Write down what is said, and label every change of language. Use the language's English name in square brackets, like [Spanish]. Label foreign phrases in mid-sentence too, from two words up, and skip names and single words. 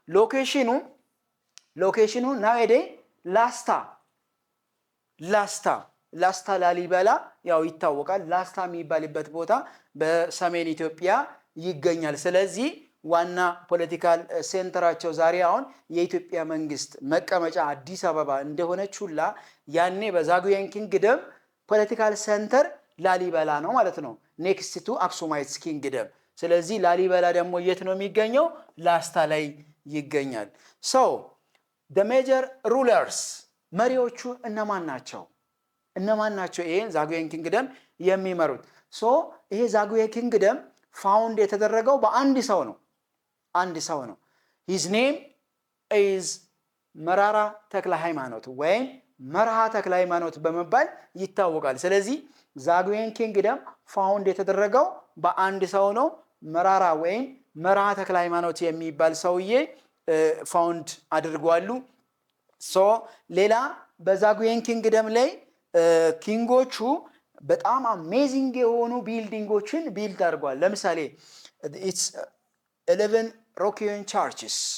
[Amharic] ሎኬሽኑ ናዌዴ ላስታ ላሊበላ ያው ይታወቃል። ላስታ የሚባልበት ቦታ በሰሜን ኢትዮጵያ ይገኛል። ስለዚህ ዋና ፖለቲካል ሴንተራቸው ዛሬ አሁን የኢትዮጵያ መንግስት መቀመጫ አዲስ አበባ እንደሆነች ሁላ ያኔ በዛጉዌን ኪንግደም [English] political center [Amharic] ላሊበላ ነው ማለት ነው፣ [English] next to Axumites kingdom። [Amharic] ስለዚህ ላሊበላ ደግሞ የት ነው የሚገኘው? ላስታ ላይ ይገኛል። ሶ [English] the major rulers [Amharic] መሪዎቹ እነማን ናቸው? ይሄን ዛጉዌን ኪንግደም የሚመሩት? ሶ ይሄ ዛጉዌ ኪንግደም ፋውንድ የተደረገው በአንድ ሰው ነው። [English] his name is [Amharic] መራራ ተክለ ሃይማኖት ወይም መርሃ ተክለ ሃይማኖት በመባል ይታወቃል። ስለዚህ ዛጉዌን ኪንግደም ፋውንድ የተደረገው በአንድ ሰው ነው። መራራ ወይም መርሃ ተክለ ሃይማኖት የሚባል ሰውዬ ፋውንድ አድርጓሉ። ሶ ሌላ በዛጉዌን ኪንግደም ላይ ኪንጎቹ በጣም አሜዚንግ የሆኑ ቢልዲንጎችን ቢልድ አድርጓል። ለምሳሌ [English] it's 11 rock-hewn churches